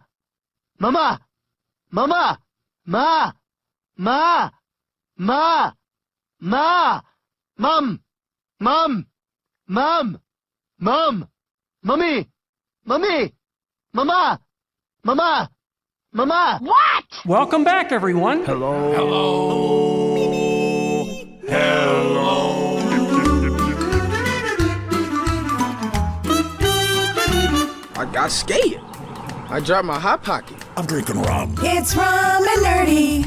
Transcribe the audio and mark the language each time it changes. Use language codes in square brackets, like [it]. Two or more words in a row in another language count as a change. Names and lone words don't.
[en] Mama! Mama! Ma! Ma! Ma! Ma! Mom! Mom! Mom! Mom! Mommy! Mommy! Mama! Mama! Mama! What? Welcome back, everyone. Hello. Hello. Hello. I got scared. I dropped my hot pocket. I'm drinking rum. It's Rum and Nerdy.